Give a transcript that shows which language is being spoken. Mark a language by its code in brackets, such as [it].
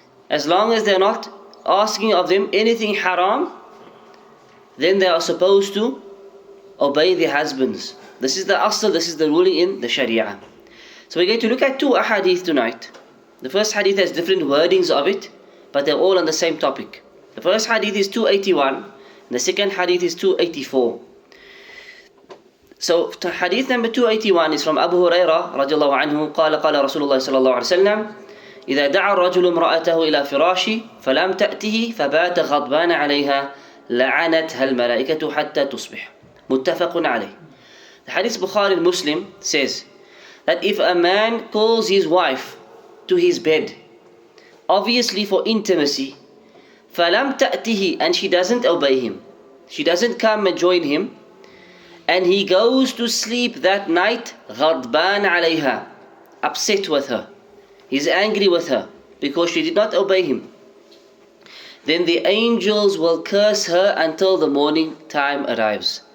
[en] As long as they are not asking of them anything haram, then they are supposed to obey their husbands. This is the asl, this is the ruling in the Sharia. So we're going to look at two ahadith tonight. The first hadith has different wordings of it, but they're all on the same topic. The first hadith is 281, and the second hadith is 284. So hadith number 281 is from Abu Hurairah radiallahu anhu, [ar] قال قال رسول الله صلى الله عليه وسلم إذا دعا الرجل امرأته إلى فراشي فلم تأته فبات غضبان عليها لعنتها الملائكة حتى تصبح. متفق عليه. [en] The Hadith Bukhari and Muslim says that if a man calls his wife to his bed, obviously for intimacy, [ar] فَلَمْ تَأْتِهِ, [en] and she doesn't obey him, she doesn't come and join him, and he goes to sleep that night, [ar] غَضْبَانَ عَلَيْهَا, [en] upset with her, he's angry with her because she did not obey him, then the angels will curse her until the morning time arrives.